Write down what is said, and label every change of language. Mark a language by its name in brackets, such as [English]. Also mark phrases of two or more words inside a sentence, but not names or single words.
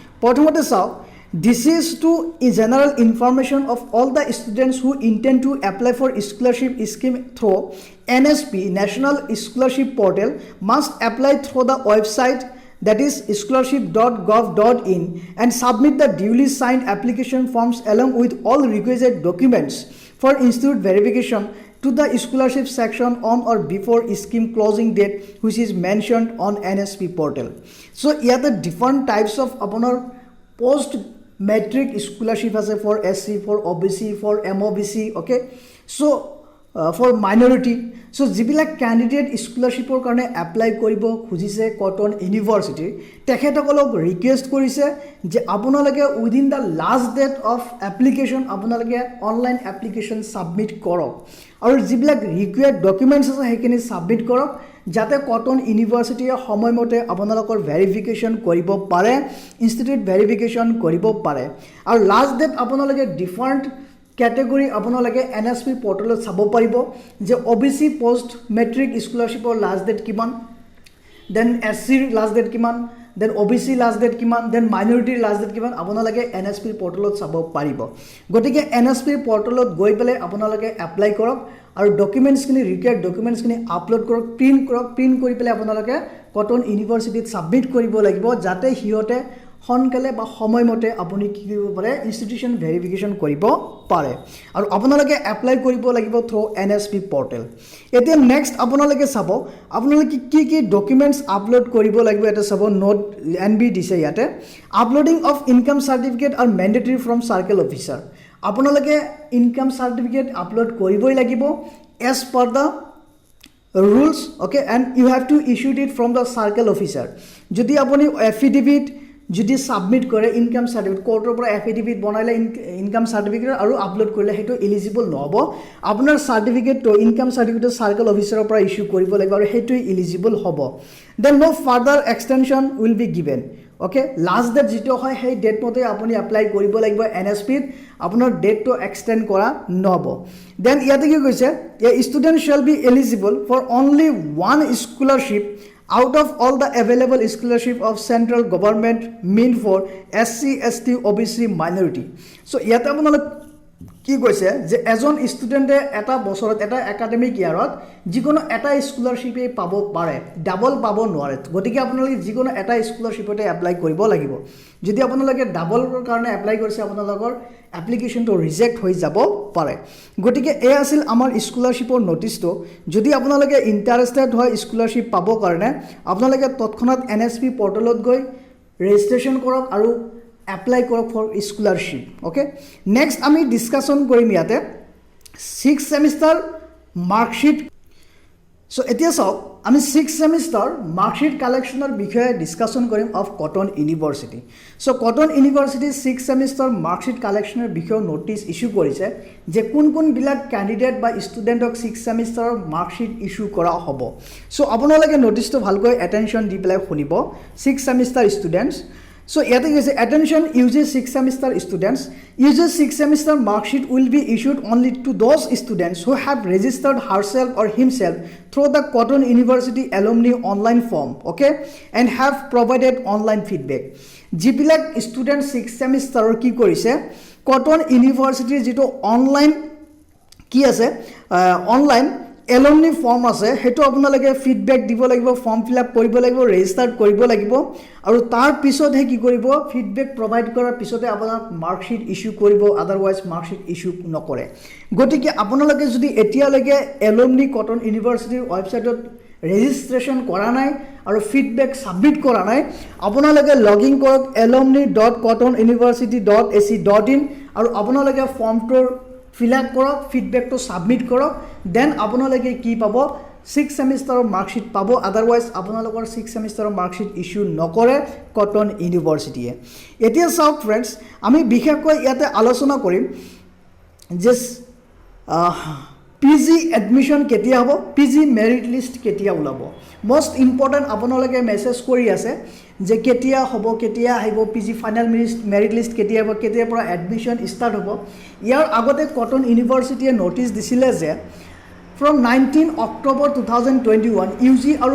[Assamese] প্ৰথমতে চাও [English] This is to general information of all the students who intend to apply for scholarship scheme through NSP National Scholarship Portal must apply through the website that is scholarship.gov.in and submit the duly signed application forms along with all requisite documents for institute verification to the scholarship section on or before scheme closing date which is mentioned on NSP portal. So here the different types of আপোনাৰ post metric scholarship আছে for SC, for OBC, for MOBC, okay? So for minority, [Assamese] so যিবিলাক candidate scholarshipৰ কাৰণে এপ্লাই কৰিব খুজিছে কটন ইউনিভাৰ্চিটি তেখেতসকলক ৰিকুৱেষ্ট কৰিছে যে আপোনালোকে [English] within the last date of application [Assamese] আপোনালোকে [English] online application submit [Assamese] কৰক আৰু যিবিলাক [English] required documents [Assamese] আছে সেইখিনি ছাবমিট কৰক যাতে কটন ইউনিভাৰ্চিটিয়ে সময়মতে আপোনালোকৰ ভেৰিফিকেশ্যন কৰিব পাৰে [English] institute verification [Assamese] কৰিব পাৰে আৰু [English] last date [Assamese] আপোনালোকে [English] different category [Assamese] আপোনালোকে এনএছপি পৰ্টেল চাব পাৰিব যে অ'বিচি পোষ্ট মেট্ৰিক স্কলাৰশ্বিপৰ লাষ্ট ডেট কিমান দেন এছচি লাষ্ট ডেট কিমান দেন অ'বিচি লাষ্ট ডেট কিমান দেন মাইনৰিটি লাষ্ট ডেট কিমান আপোনালোকে এনএছপি পৰ্টেল চাব পাৰিব গতিকে এনএছপি পৰ্টেল গৈ পেলাই আপোনালোকে এপ্লাই কৰক আৰু ডকুমেণ্টছখিনি ৰিকুৱাৰ্ড ডকুমেণ্টছখিনি আপলোড কৰক প্ৰিণ্ট কৰি পেলাই আপোনালোকে কটন ইউনিভাৰ্চিটিত ছাবমিট কৰিব লাগিব যাতে হিয়তে সোনকালে বা সময়মতে আপুনি কি কৰিব পাৰে [English] institution verification [Assamese] কৰিব পাৰে আৰু আপোনালোকে এপ্লাই কৰিব লাগিব থ্ৰু এনএসপি পোৰ্টেল এতিয়া নেক্সট আপোনালোকে চাব আপোনালোকে কি [English] documents upload [Assamese] কৰিব লাগিব এটা চাব [English] note NB [Assamese] দিছে ইয়াতে [English] uploading of income certificate [Assamese] আৰু [English] mandatory from circle officer [Assamese] আপোনালোকে [English] income certificate upload [Assamese] কৰিবই লাগিব [English] as per the rules okay and you have to issue it from the circle officer [Assamese] যদি আপুনি এফিডেভিট যদি সাবমিট কৰে [English] income certificate [Assamese] কোর্টৰ পৰা এফিডেভিট বনাইলে [English] income certificate [Assamese] আৰু আপলোড কৰিলে হেতু এলিজিবল নহব আপোনাৰ সার্টিফিকেট তো [English] income certificate circle officer's [Assamese] পৰা ইস্যু কৰিব লাগিব আৰু হেতু এলিজিবল হ'ব [English] then no further extension will be given okay last date [Assamese] যেটো হয় সেই ডেট মতে আপুনি এপ্লাই কৰিব লাগিব এনএসপিত আপোনাৰ ডেট তো এক্সটেন্ড কৰা নহব দেন ইয়াতে কি কৈছে [English] a student shall be eligible for only one scholarship out of all the available scholarship of central government meant for SC ST OBC minority so [Assamese] ইয়াতে আপোনালোক কি কৈছে যে এজন ষ্টুডেন্টে এটা বছৰত এটা [English] academic year [Assamese] যিকোনো এটা স্কলাৰশিপে পাব পাৰে ডাবল পাব নোৱাৰে গতিকে আপোনালোকে যিকোনো এটা স্কলাৰশিপতে এপ্লাই কৰিব লাগিব যদি আপোনালোকে ডাবলৰ কাৰণে এপ্লাই কৰিছে আপোনালোকৰ এপ্লিকেশনটো ৰিজেক্ট হৈ যাব পাৰে গতিকে এই আছিল আমাৰ স্কলাৰশিপৰ নোটিছটো যদি আপোনালোকে ইন্টাৰেষ্টেড হয় স্কলাৰশিপ পাব কাৰণে আপোনালোকে তৎক্ষণাত এনএসপি পোৰ্টেলত গৈ ৰেজিষ্ট্ৰেচন কৰক আৰু [English] apply for scholarship okay next [Assamese] আমি ডিসকাশন কৰিম ইয়াতে [English] 6 semester marksheet [Assamese] সো এতিয়া সব আমি [English] 6 semester marksheet collection [Assamese] বিষয়ে ডিসকাশন কৰিম [English] of Cotton University [Assamese] সো কটন ইউনিভাৰ্সিটি [English] 6 semester marksheet collection [Assamese] বিষয়ে [English] notice issue [Assamese] কৰিছে যে কোন বিলাক ক্যান্ডিডেট বা স্টুডেন্টক [English] 6 semester marksheet issue [Assamese] কৰা হ'ব সো আপোনালোকে নোটিসটো ভালকৈ এটেনশন দি পেলাই শুনিব [English] 6 semester students So, attention UG 6 semester students. UG 6 semester mark sheet will be issued only to those students who have registered herself or himself through the Cotton University alumni online form, okay, and have provided online feedback. [Assamese] যিবিলাক [English] student 6 semester [Assamese] কি কৰিছে Cotton University যেটো online কি আছে [English] online alumni form [Assamese] আছে হেতু আপোনালোকে ফিডব্যাক দিব লাগিব ফর্ম ফিল আপ কৰিব লাগিব ৰেজিষ্টাৰ কৰিব লাগিব আৰু তাৰ পিছত হে কি কৰিব ফিডব্যাক প্ৰভাইড কৰাৰ পিছতে আপোনাক [English] marksheet issue [Assamese] কৰিব আদাৰৱাইজ [English] marksheet issue [Assamese] নকৰে গতিকে আপোনালোকে যদি এতিয়ালৈকে এলুমনি কটন ইউনিভাৰ্সিটিৰ ওয়েবসাইটত ৰেজিষ্ট্ৰেচন কৰা নাই আৰু ফিডব্যাক সাবমিট কৰা নাই আপোনালোকে লগইন কৰক alumni.cottonuniversity.ac.in আৰু আপোনালোকে ফৰ্মটোৰ fill up কৰক [English] feedback to submit [Assamese] কৰক then আপোনালোকে কি পাব [English] 6 semester marksheet [Assamese] পাব আদাৰৱাইজ আপোনালোকৰ [English] 6 semester marksheet issue [Assamese] নকৰে কটন ইউনিভাৰ্সিটিয়ে এতিয়া চাওক ফ্ৰেন্ডছ আমি বিশেষকৈ ইয়াতে আলোচনা কৰিম যে [English] PG admission [Assamese] কেতিয়া হ'ব [English] PG merit list [Assamese] কেতিয়া ওলাব [English] most important [Assamese] আপোনালোকে মেসেজ কৰি আছে যে কেতিয়া হ'ব কেতিয়া আহিব [English] PG final merit list [Assamese] কেতিয়া হ'ব কেতিয়াৰ পৰা এডমিশন ষ্টাৰ্ট হ'ব ইয়াৰ আগতে কটন ইউনিভাৰ্সিটিয়ে নোটিস দিছিলে যে [English] from 19 October 2021 UG [Assamese] আৰু